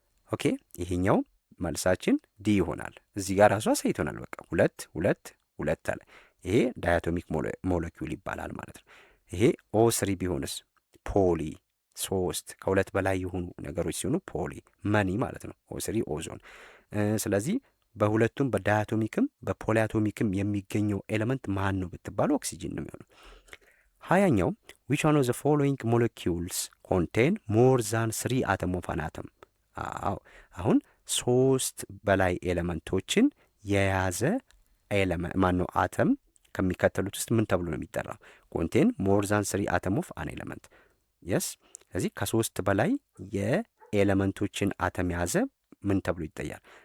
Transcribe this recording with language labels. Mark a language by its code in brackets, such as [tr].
[am] ኦኬ ይሄኛው መልሳችን ዲ ይሆናል። እዚህ ጋር ራሱ አሳይቶናል። በቃ ሁለት ሁለት ሁለት አለ። ይሄ ዳያቶሚክ ሞለኪውል ይባላል ማለት ነው። ይሄ ኦ ስሪ ቢሆንስ ፖሊ፣ ሶስት ከሁለት በላይ የሆኑ ነገሮች ሲሆኑ ፖሊ መኒ ማለት ነው። ኦ ስሪ ኦዞን። ስለዚህ በሁለቱም በዳያቶሚክም በፖሊያቶሚክም የሚገኘው ኤሌመንት ማን ነው ብትባሉ ኦክሲጅን ነው የሚሆነው። [en] 20ኛው which one of the following molecules contain more than 3 atom of an atom? [am] አዎ አሁን 3 በላይ ኤሌመንቶችን የያዘ ማነው አተም ከሚከተሉት ውስጥ ምን ተብሎ ነው የሚጠራው? [en] ኮንቴን ሞር ዛን 3 አተም ኦፍ አን ኤሌመንት። [am] የስ ስለዚህ ከ3 በላይ የኤሌመንቶችን አተም የያዘ ምን ተብሎ ይጠራል?